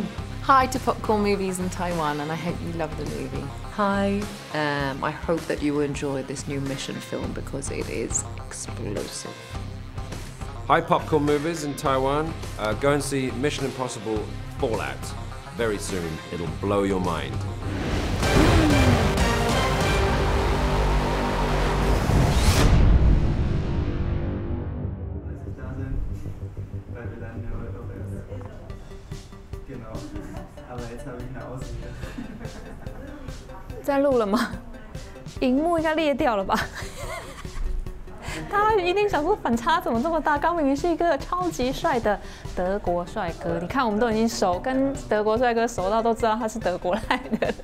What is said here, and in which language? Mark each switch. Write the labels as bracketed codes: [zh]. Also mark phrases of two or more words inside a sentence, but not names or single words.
[en] Hi to Popcorn Movies in Taiwan, and I hope you love the movie. Hi. I hope that you will enjoy this new Mission film because it is explosive. Hi, Popcorn Movies in Taiwan. Go and see Mission Impossible Fallout very soon. It'll blow your mind. [de] Genau. Aber jetzt habe ich eine Ausrede. [zh] 在录了吗？荧幕应该裂掉了吧？大家一定想说反差怎么这么大？刚明明是一个超级帅的德国帅哥，你看我们都已经跟德国帅哥熟到都知道他是德国来的人。